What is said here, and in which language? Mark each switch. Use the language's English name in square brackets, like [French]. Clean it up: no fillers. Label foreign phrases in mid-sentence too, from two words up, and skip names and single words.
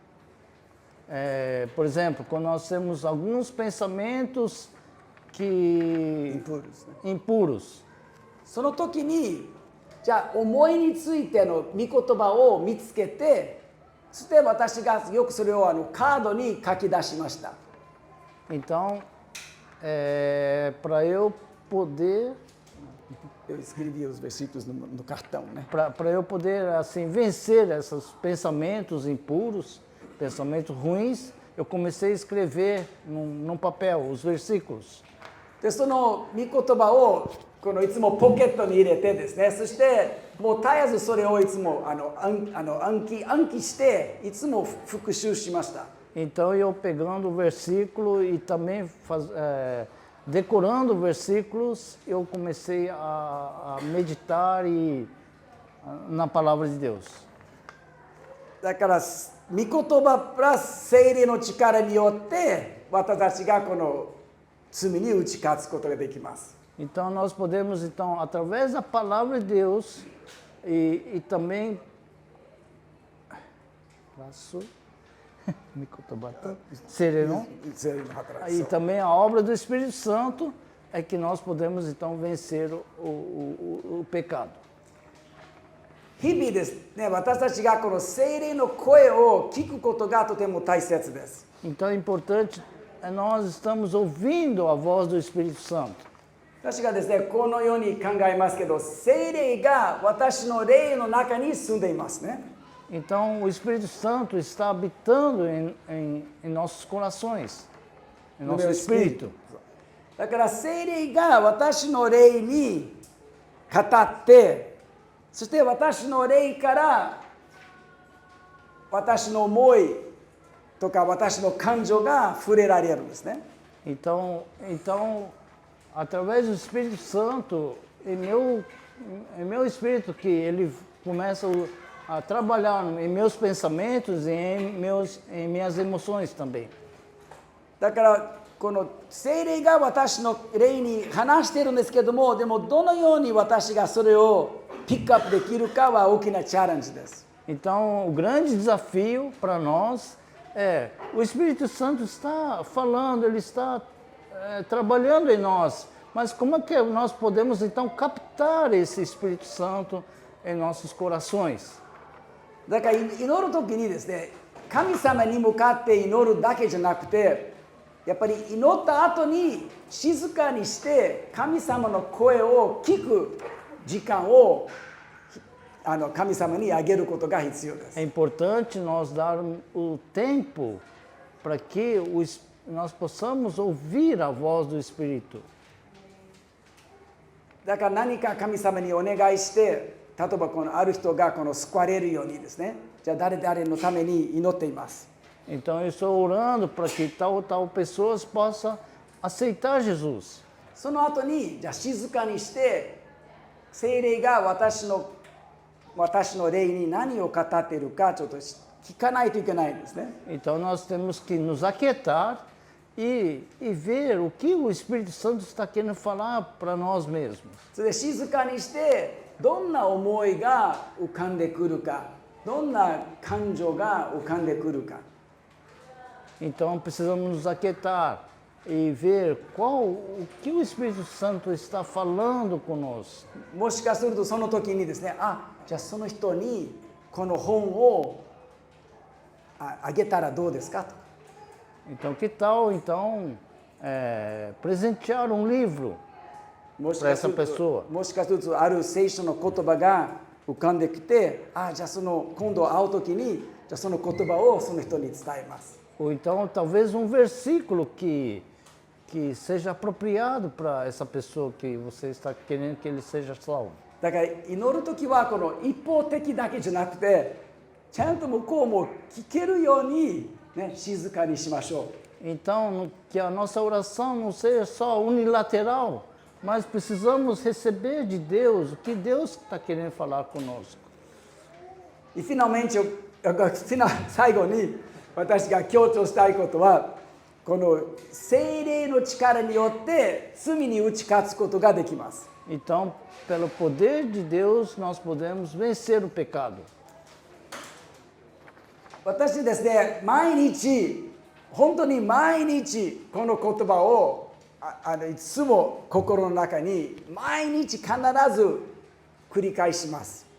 [Portuguese] Por exemplo, quando nós temos alguns pensamentos que impuros, [Japanese] その時にじゃあ思いについての御言葉を見つけて、そして私がよくそれをカードに書き出しました。 [Portuguese] então, para eu poder Eu escrevi os versículos no cartão, né? para eu poder assim vencer esses pensamentos impuros, pensamentos ruins, eu comecei a escrever num papel os versículos. [Japanese] でその御言葉をいつもポケットに入れてですね、そしてもう絶えずそれをいつも暗記していつも復習しました。 [Portuguese] Então eu pegando o versículo e também decorando versículos, eu comecei a meditar na palavra de Deus. [Japanese] だから御言葉プラス聖霊の力によって私たちがこの罪に打ち勝つことができます。 [Portuguese] Então nós podemos então através da palavra de Deus e também sereno e também a obra do Espírito Santo é que nós podemos então vencer o pecado. [Japanese] 日々ですね、私たちがこの聖霊の声を聞くことがとても大切です。 [Portuguese] Então é importante nós estamos ouvindo a voz do Espírito Santo. [Japanese] 私がですね、このように考えますけど、聖霊が私の霊の中に住んでいますね。 [Portuguese] Então o Espírito Santo está habitando em nossos corações, em nosso espírito. [Japanese] だから聖霊が私の霊に語って、そして私の霊から私の思いとか私の感情が触れられるんですね。 [Portuguese] Então, através do Espírito Santo, em meu espírito que ele começa a trabalhar em meus pensamentos e em minhas emoções também. [Japanese] だからこの聖霊が私の霊に話しているんですけども、でもどのように私がそれをピックアップできるかは大きなチャレンジです。 [Portuguese] Então, o grande desafio para nós o Espírito Santo está falando, ele está trabalhando em nós, Mas como é que nós podemos então captar esse Espírito Santo em nossos corações? [Japanese] だから祈る時にですね、神様に向かって祈るだけじゃなくて、やっぱり祈った後に静かにして神様の声を聞く時間を神様にあげることが必要です。 [Portuguese] É importante nós dar o tempo para que nós possamos ouvir a voz do Espírito. [Japanese] だから何か神様にお願いして、例えばある人が救われるようにですね、じゃあ誰々のために祈っています。 [Portuguese] Então eu estou orando para que tal pessoas possa aceitar Jesus. [Japanese] その後にじゃあ静かにして聖霊が私の霊に何を語っているかちょっと聞かないといけないんですね。 [Portuguese] Então nós temos que nos aquietar e ver o que o Espírito Santo está querendo falar para nós mesmos. [Japanese] それで静かにしてどんな思いが浮かんでくるか、どんな感情が浮かんでくるか。 [Portuguese] Então precisamos nos aquietar e ver o que o Espírito Santo está falando conosco. [Japanese] もしかするとその時にですね、じゃあその人にこの本をあげたらどうですかと。 [Portuguese] Então que tal presentear um livro para essa pessoa? [Japanese] もしかするとある聖書の言葉が浮かんできて、じゃあ今度会う時にじゃあその言葉をその人に伝えます。 [Portuguese] Ou então talvez um versículo que seja apropriado para essa pessoa que você está querendo que ele seja salvo. [Japanese] だから祈る時はこの一方的だけじゃなくて、ちゃんと向こうも聞けるように、ね、静かにしましょう。 [Portuguese] Então que a nossa oração não seja só unilateral, mas precisamos receber de Deus o que Deus está querendo falar conosco. E finalmente [Japanese] 最後に私が強調したいことは、この聖霊の力によって罪に打ち勝つことができます。 [Portuguese] Então, pelo poder de Deus, nós podemos vencer o pecado. [Japanese] 私ですね、本当に毎日この言葉をいつも心の中に毎日必ず繰り返します。